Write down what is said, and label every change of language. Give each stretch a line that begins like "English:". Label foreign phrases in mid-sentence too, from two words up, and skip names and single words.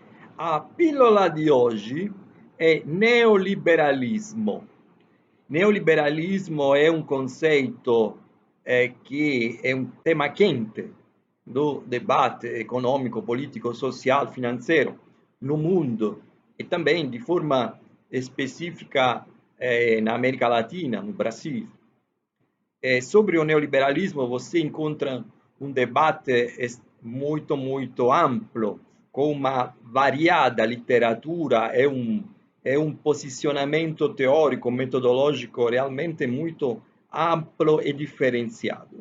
Italian: A pillola di oggi è neoliberalismo.
Portuguese: Neoliberalismo
Italian: è un
Portuguese: conceito que é um tema quente do debate econômico, político, social, financeiro no mundo e também de forma específica na América Latina, no Brasil. Sobre o neoliberalismo, você encontra um debate muito amplo, com uma variada literatura, é um posicionamento teórico, metodológico realmente muito amplo e diferenciado.